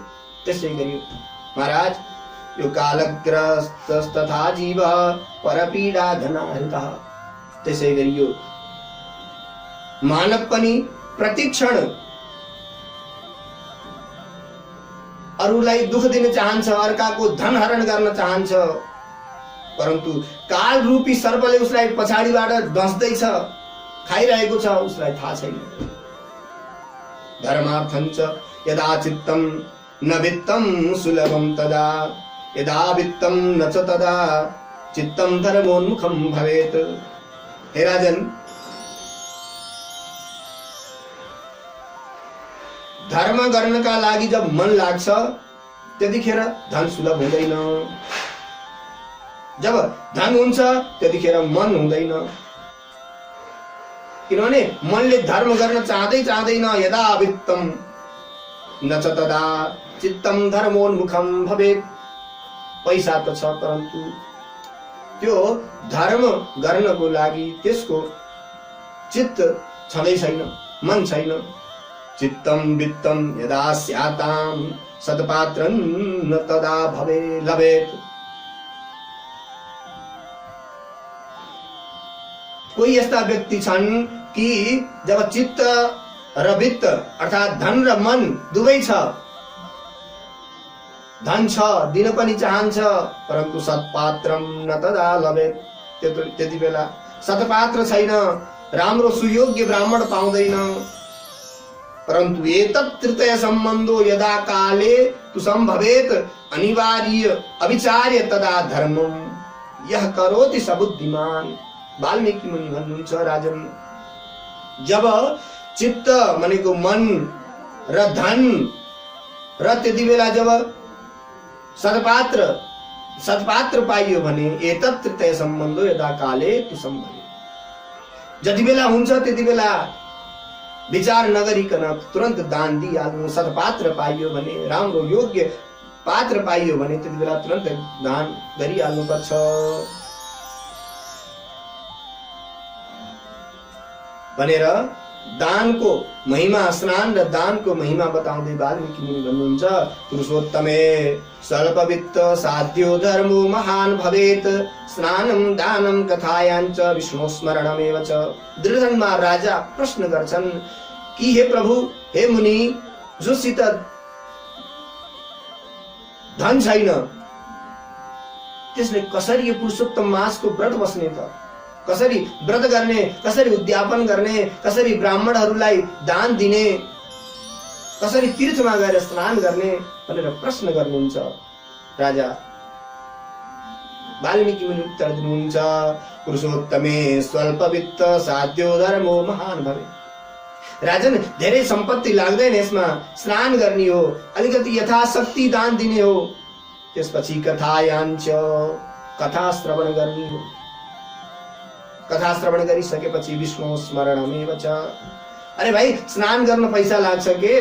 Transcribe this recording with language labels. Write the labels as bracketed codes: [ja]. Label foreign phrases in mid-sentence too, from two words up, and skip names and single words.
[ne] त्यसै गरी महाराज, यो [sa] कालग्रस्त तथा जीव परपीडा धनाहृतः, [ne] त्यसै गरी यो मानव पनि प्रतिक्षण अरूलाई दुख दिन चाहन्छ, अर्काको धन हरण गर्न चाहन्छ, परन्तु काल रूपी सर्पले उसलाई पछाडिबाट डस्दैछ, खाइरहेको छ, उसलाई थाहा छैन। [sa] धर्मार्थञ्च यदा चित्तम न वित्तम सुलभम तदा यदा वित्तम न च तदा चित्तम धर्मोन्मुखम भवेत्। [ne] हे राजन, धर्म गर्नका लागि जब मन लाग्छ त्यतिखेर धन सुलभ हुँदैन, जब धन हुन्छ त्यतिखेर मन हुँदैन। किनभने मनले धर्म गर्न चाहँदैन। [sa] यदा वित्तम न च तदा चित्तम धर्मोन्मुखम भवेत्। [ne] पैसा त छ, परन्तु त्यो धर्म गर्नको लागि त्यसको चित्त छँदै छैन, मन छैन। [sa] चित्तम वित्तम यदा स्याताम सत्पात्रं न तदा भवे लभेत्। [ne] कोही यस्ता व्यक्ति छन् कि जब चित्त र वित्त अर्थात् धन र मन दुवै छ, धन छ, दिन पनि चाहन्छ, [sa] परन्तु सत्पात्रं न तदा लभेत्। [ne] त्यति बेला सत्पात्र छैन, राम्रो सुयोग्य ब्राह्मण पाउँदैन। [sa] परन्तु एतत् तृतीय सम्बन्धो यदा काले तु सम्भवेत् अनिवार्य अविचार्य तदा धर्मम यह करोति सबुद्धिमान। [ne] वाल्मीकि मुनि भन्नुहुन्छ, राजन, जब चित्त भनेको मन र धन र त्यति बेला जब सत्पात्र पाइयो भने [sa] एतत् तृतीय सम्बन्धो यदा काले तु सम्भवेत्, [ne] जति बेला हुन्छ त्यति बेला विचार नगरिकन तुरन्त दान दिइहाल्नु। सत्पात्र पाइयो भने, राम्रो योग्य पात्र पाइयो भने त्यति बेला तुरन्त दान गरिहाल्नु पर्छ। भनेर दानको महिमा, स्नान र दानको महिमा बताउँदै वाल्मीकि मुनि भन्नुहुन्छ, [sa] पुरुषोत्तमे स्वल्पवित्त साध्यो धर्मो महान भवेत्, स्नानं दानं कथायाञ्च विष्णु स्मरणमेव च। [ne] दुर्योधनमा राजा प्रश्न गर्छन् कि हे प्रभु, हे मुनि, जोसित धन छैन त्यसले कसरी यो पुरुषोत्तम मासको व्रत बस्ने त? कसरी व्रत गर्ने, कसरी उद्यापन गर्ने, कसरी ब्राह्मणहरूलाई दान दिने, कसरी तीर्थमा गएर स्नान गर्ने भनेर प्रश्न गर्नुहुन्छ। राजा वाल्मीकि मुनि उत्तर दिनुहुन्छ, [sa] पुरुषोत्तमे स्वल्पवित्त साध्यो धर्मो महान भवे। [ne] राजन, धेरै सम्पत्ति लाग्दैन यसमा, स्नान गर्ने हो, अलिकति यथाशक्ति दान दिने हो, त्यसपछि कथायाञ्च कथा श्रवण गर्ने हो। कथा श्रवण गरिसकेपछि [sa] विष्णु स्मरणमेव च। [ne] अरे भाइ, स्नान गर्न पैसा लाग्छ के?